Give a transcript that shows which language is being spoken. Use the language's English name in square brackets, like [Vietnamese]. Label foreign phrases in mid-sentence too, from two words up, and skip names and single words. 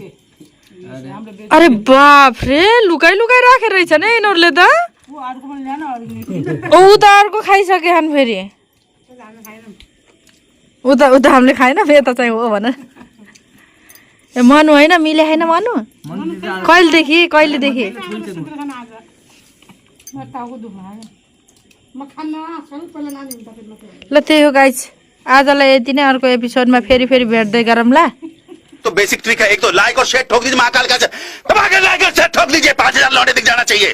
[Nepali] अरे बाप रे लुकाइ राखेर रहेछ नि यिनीहरूले त ऊ त अर्को खाइसके हान फेरि उता हामीले खाएन यता चाहिँ हो भन ए मनु होइन मिले होइन मनु कहिलेदेखि ल त्यही हो गाइज आजलाई यति नै अर्को एपिसोडमा फेरि भेट्दै गरौँला [Hindi] तो बेसिक ट्रिक है एक तो लाइक और शेयर ठोक दीजिए महाकाल का दबा के लाइक और शेयर ठोक दीजिए 5000 लौटे दिख जाना चाहिए